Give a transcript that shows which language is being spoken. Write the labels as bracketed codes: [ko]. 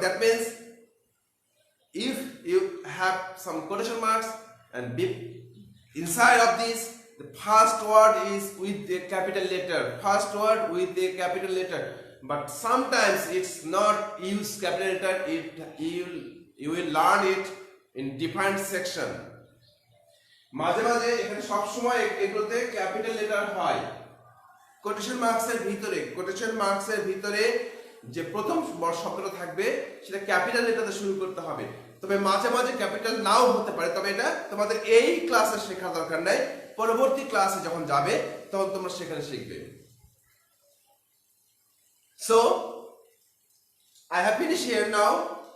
[en] That means if you have some quotation marks and inside of this, the first word is with the capital letter. First word with the capital letter. But sometimes it's not use capital letter. You will learn it in different section. [bn] মাঝে মাঝে এখানে সব সময় এগুলোতে capital letter হয়। Quotation মার্কসের ভিতরে যে প্রথম শব্দটা থাকবে সেটা ক্যাপিটাল লেটারে শুরু করতে হবে। তবে মাঝে মাঝে ক্যাপিটাল নাও হতে পারে, তবে এটা তোমাদের এই ক্লাসে শেখার দরকার নাই, পরবর্তী ক্লাসে যখন যাবে তখন তোমরা সেখানে শিখবে। [en] So I have finished here now.